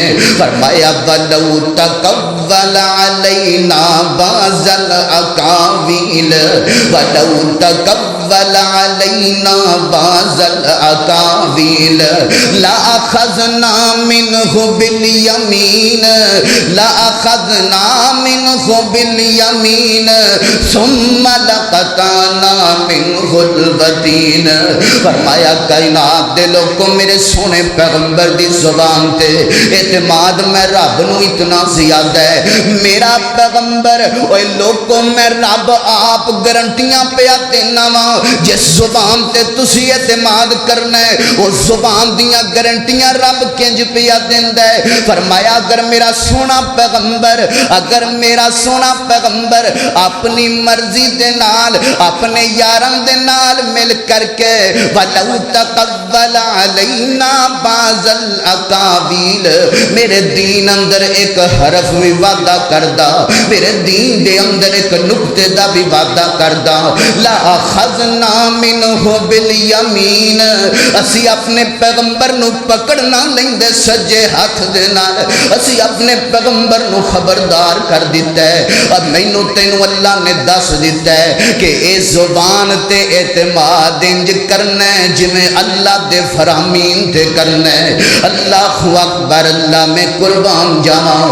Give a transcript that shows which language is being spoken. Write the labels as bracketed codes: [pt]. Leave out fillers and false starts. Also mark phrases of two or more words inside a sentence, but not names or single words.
[ar] فرمایا وَلَوْ تَقَوَّلَ عَلَيْنَا بَعْضَ الْأَقَاوِيلِ وَلَوْ تَقَوَّلَ عَلَيْنَا بَعْضَ الْأَقَاوِيلِ لَأَخَذْنَا مِنْهُ بِالْيَمِينِ لَأَخَذْنَا مِنْهُ بِالْيَمِينِ ثُمَّ لَقَطَعْنَا مِنْهُ الْوَتِينَ۔ [pa] فرمایا کائنات دے لوگوں میرے سونے پیغمبر دی زبان تے اعتماد میں رب نو اتنا زیادہ ہے، میرا پیغمبر اوے لوگوں میں رب آپ گارنٹیاں پیا دینا وا، جس زبان تے تسی اعتماد کرنا ہے اس زبان دیاں گارنٹیاں رب کنج پیا دیندا ہے۔ فرمایا اگر میرا سونا پیغمبر، اگر میرا سونا پیغمبر اپنی مرضی دے نال اپنے یاراں دے نال مل کر کے وَلَوْ [ar] تَقَوَّلَ عَلَيْنَا بَعْضَ الْأَقَاوِيلِ، [pa] میرے دین اندر ایک حرف بھی وعدہ کردہ، میرے دین دے اندر ایک نقطے دا بھی وعدہ کردہ، [ar] لَأَخَذْنَا مِنْهُ بِالْيَمِينِ، [pa] اسی اپنے پیغمبر نو پکڑنا لیندے سجے ہاتھ دے نال، اسی اپنے پیغمبر نو خبردار کر دیتا ہے، اور مینوں تینوں اللہ نے دس دیتا ہے کہ اے زبان تے اعتماد انج کرنا ہے جویں اللہ دے فرامین تے کرنا ہے۔ [ar] اللہ اکبر، [pa] اللہ میں قربان جاواں۔